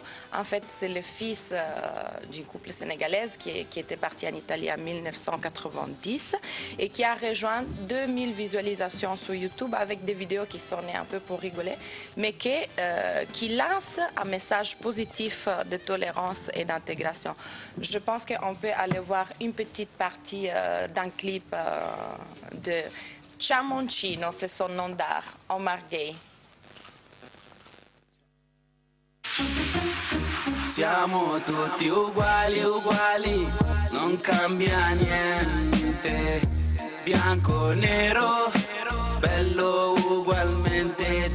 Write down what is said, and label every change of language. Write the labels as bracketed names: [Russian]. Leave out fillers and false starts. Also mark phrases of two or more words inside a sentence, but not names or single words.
[French] En fait, c'est le fils d'une couple sénégalaise qui était parti en Italie en 1990 et qui a rejoint 2000 visualisations sur YouTube avec des vidéos qui sont nées un peu pour rigoler, mais qui lance un message positif de tolérance et d'intégration. Je pense qu'on peut aller voir une petite partie d'un clip de Chamoncino, c'est son nom d'art, Omar Gay. [Italian] Siamo tutti uguali, uguali, non cambia niente. Bianco, nero, bello ugualmente.